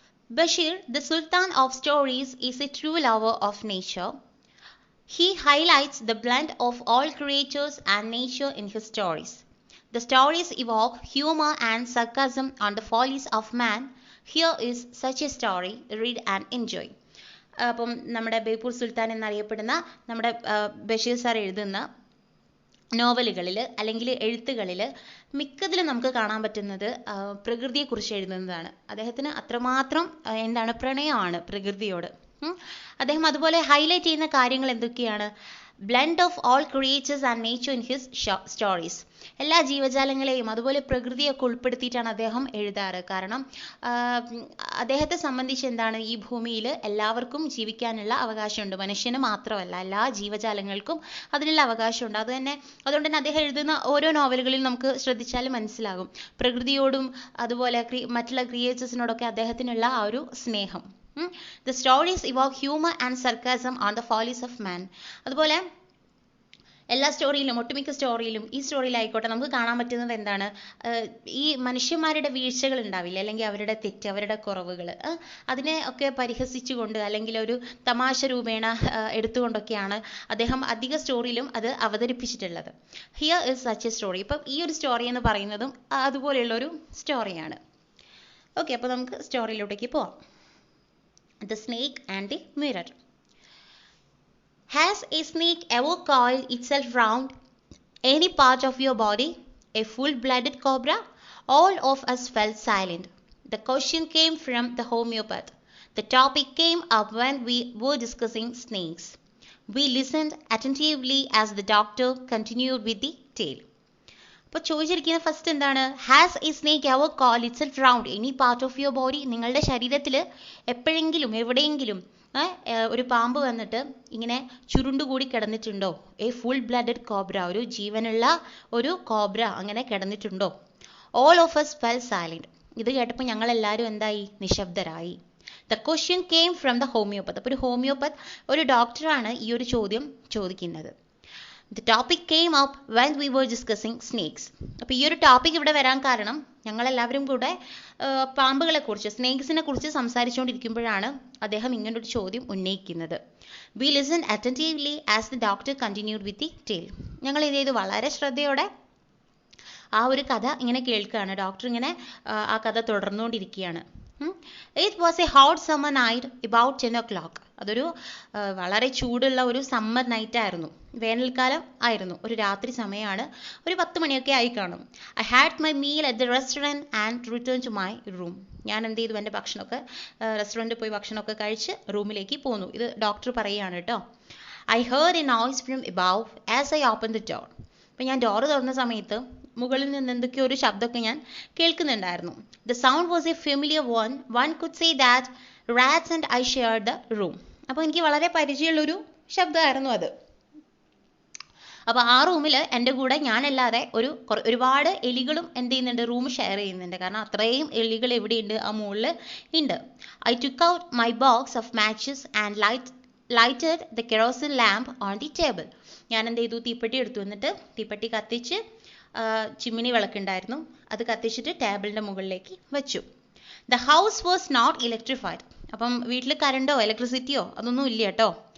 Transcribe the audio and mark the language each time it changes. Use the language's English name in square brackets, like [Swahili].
[English] Bashir, the Sultan of Stories, is a true lover of nature. He highlights the blend of all creatures and nature in his stories. The stories evoke humor and sarcasm on the follies of man. Here is such a story. Read and enjoy. [Malayalam] അപ്പം നമ്മുടെ ബേപ്പൂർ സുൽത്താൻ എന്നറിയപ്പെടുന്ന നമ്മുടെ Basheer sir എഴുതുന്ന നോവലുകളിൽ അല്ലെങ്കിൽ എഴുത്തുകളിൽ മിക്കതിലും നമുക്ക് കാണാൻ പറ്റുന്നത് പ്രകൃതിയെക്കുറിച്ച് എഴുതുന്നതാണ്. അദ്ദേഹത്തിന് അത്രമാത്രം പ്രണയമാണ് പ്രകൃതിയോട്. അദ്ദേഹം അതുപോലെ ഹൈലൈറ്റ് ചെയ്യുന്ന കാര്യങ്ങൾ എന്തൊക്കെയാണ്? [English] Blend of all creatures and nature in his stories. [Malayalam] എല്ലാ ജീവജാലങ്ങളെയും അതുപോലെ പ്രകൃതിയൊക്കെ ഉൾപ്പെടുത്തിയിട്ടാണ് അദ്ദേഹം എഴുതാറ്. കാരണം അദ്ദേഹത്തെ സംബന്ധിച്ച് ഈ ഭൂമിയിൽ എല്ലാവർക്കും ജീവിക്കാനുള്ള അവകാശമുണ്ട്. മനുഷ്യന് മാത്രമല്ല, എല്ലാ ജീവജാലങ്ങൾക്കും അതിനുള്ള അവകാശമുണ്ട്. അതുകൊണ്ട് തന്നെ അദ്ദേഹം എഴുതുന്ന ഓരോ നോവലുകളിലും നമുക്ക് ശ്രദ്ധിച്ചാൽ മനസ്സിലാകും പ്രകൃതിയോടും അതുപോലെ മറ്റുള്ള ക്രിയേച്ചേഴ്സിനോടൊക്കെ അദ്ദേഹത്തിനുള്ള ആ ഒരു സ്നേഹം. [English] The stories evoke humor and sarcasm on the follies of man. [Malayalam] അതുപോലെ എല്ലാ സ്റ്റോറിയിലും, ഒട്ടുമിക്ക സ്റ്റോറിയിലും, ഈ സ്റ്റോറിയിലായിക്കോട്ടെ, നമുക്ക് കാണാൻ പറ്റുന്നത് എന്താണ്? ഈ മനുഷ്യന്മാരുടെ വീഴ്ചകൾ ഉണ്ടാവില്ല, അല്ലെങ്കിൽ അവരുടെ തെറ്റ്, അവരുടെ കുറവുകൾ, അതിനെ ഒക്കെ പരിഹസിച്ചുകൊണ്ട് അല്ലെങ്കിൽ ഒരു തമാശ രൂപേണ എടുത്തുകൊണ്ടൊക്കെയാണ് അദ്ദേഹം അധിക സ്റ്റോറിയിലും അത് അവതരിപ്പിച്ചിട്ടുള്ളത്. [English] Here is such a story. [Malayalam] ഇപ്പം ഈ ഒരു സ്റ്റോറി എന്ന് പറയുന്നതും അതുപോലെയുള്ളൊരു സ്റ്റോറിയാണ്. ഓക്കെ, അപ്പോൾ നമുക്ക് സ്റ്റോറിയിലോട്ടേക്ക് പോവാം. [English] The Snake and the Mirror. Has a snake ever coiled itself round any part of your body? A full-blooded cobra? All of us fell silent. The question came from the homeopath. The topic came up when we were discussing snakes. We listened attentively as the doctor continued with the tale. [Malayalam] അപ്പോൾ ചോദിച്ചിരിക്കുന്ന first എന്താണ്? [English] Has a snake ever coiled itself round any part of your body? [Malayalam] നിങ്ങളുടെ ശരീരത്തിൽ എപ്പോഴെങ്കിലും എവിടെയെങ്കിലും ഒരു പാമ്പ് വന്നിട്ട് ഇങ്ങനെ ചുരുണ്ടുകൂടി കിടന്നിട്ടുണ്ടോ? [English] a full blooded cobra, [Malayalam] ഒരു ജീവനുള്ള ഒരു കോബ്ര അങ്ങനെ കിടന്നിട്ടുണ്ടോ? [English] All of us fell silent. [Malayalam] ഇത് കേട്ടപ്പോൾ ഞങ്ങളെല്ലാവരും എന്തായി? നിശബ്ദരായി. [English] The question came from the homeopath. [Malayalam] അപ്പോൾ ഒരു ഹോമിയോപ്പത്ത്, ഒരു ഡോക്ടറാണ് ഈ ഒരു ചോദ്യം ചോദിക്കുന്നത്. [English] The topic came up when we were discussing snakes. [Malayalam] അപ്പോൾ ഈ ഒരു ടോപ്പിക് ഇവിടെ വരാൻ കാരണം ഞങ്ങളെല്ലാവരും കൂടെ പാമ്പുകളെ കുറിച്ച് സ്നേക്സിനെ കുറിച്ച് സംസാരിച്ചുകൊണ്ടിരിക്കുമ്പോഴാണ് അദ്ദേഹം ഇങ്ങനൊരു ചോദ്യം ഉന്നയിക്കുന്നത്. [English] We listened attentively as the doctor continued with the tale. [Malayalam] ഞങ്ങൾ ഇത് ചെയ്ത് വളരെ ശ്രദ്ധയോടെ ആ ഒരു കഥ ഇങ്ങനെ കേൾക്കുകയാണ്. ഡോക്ടർ ഇങ്ങനെ ആ കഥ തുടർന്നുകൊണ്ടിരിക്കുകയാണ്. [English] It was a hot summer night about 10 o'clock. [Malayalam] അതൊരു വളരെ ചൂടുള്ള ഒരു സമ്മർ നൈറ്റ് ആയിരുന്നു, വേനൽക്കാലം ആയിരുന്നു, ഒരു രാത്രി സമയമാണ്, ഒരു 10 മണിയൊക്കെ ആയി കാണും. [English] I had my meal at the restaurant and returned to my room. [Malayalam] ഞാൻ എന്ത് ചെയ്തു, എൻ്റെ ഭക്ഷണമൊക്കെ റെസ്റ്റോറൻറ്റിൽ പോയി ഭക്ഷണമൊക്കെ കഴിച്ച് റൂമിലേക്ക് പോന്നു. ഇത് ഡോക്ടർ പറയുകയാണ് കേട്ടോ. [English] I heard a noise from above as I opened the door. [Malayalam] അപ്പം ഞാൻ ഡോറ് തുറന്ന സമയത്ത് മുകളിൽ നിന്ന് എന്തൊക്കെയോ ഒരു ശബ്ദമൊക്കെ ഞാൻ കേൾക്കുന്നുണ്ടായിരുന്നു. [English] The sound was a familiar one. One could say that rats and I shared the room. [Malayalam] അപ്പോൾ എനിക്ക് വളരെ പരിചയമുള്ളൊരു ശബ്ദമായിരുന്നു അത്. അപ്പോൾ ആ റൂമിൽ എൻ്റെ കൂടെ ഞാനല്ലാതെ ഒരുപാട് എലികളും എന്ത് ചെയ്യുന്നുണ്ട്, റൂം ഷെയർ ചെയ്യുന്നുണ്ട്. കാരണം അത്രയും എലികൾ എവിടെയുണ്ട്, ആ മുകളിൽ ഉണ്ട്. [English] I took out my box of matches and lighted the kerosene lamp on the table. [Malayalam] ഞാൻ എന്ത് ചെയ്തു, തീപ്പെട്ടി എടുത്തു, എന്നിട്ട് തീപ്പെട്ടി കത്തിച്ച് ചിമ്മിനി വിളക്കുണ്ടായിരുന്നു, അത് കത്തിച്ചിട്ട് ടേബിളിൻ്റെ മുകളിലേക്ക് വെച്ചു. [English] The house was not electrified. [Malayalam] അപ്പം വീട്ടിൽ കറണ്ടോ ഇലക്ട്രിസിറ്റിയോ അതൊന്നും ഇല്ല കേട്ടോ.